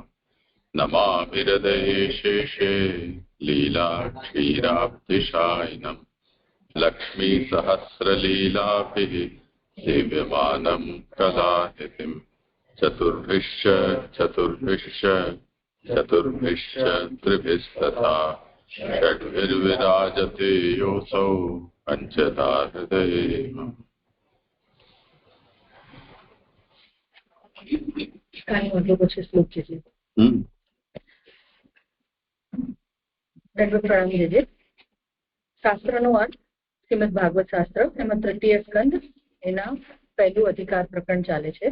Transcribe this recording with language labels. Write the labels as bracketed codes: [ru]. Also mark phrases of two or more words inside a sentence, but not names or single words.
[sa] नमामि हृदये शेषे लीलाक्षीराब्धिशायिनम् लक्ष्मीसहस्रलीलाभिः सेव्यमानं कलानिधिम्। चतुर्भिश्च त्रिभिस्तथा षड्भिर्विराजते योऽसौ पञ्चधा हृदये। [gu] શાસ્ત્રનો અર્થ શ્રીમદ ભાગવત શાસ્ત્ર એમાં તૃતીય સ્કંદ એના પહેલું અધિકાર પ્રકરણ ચાલે છે.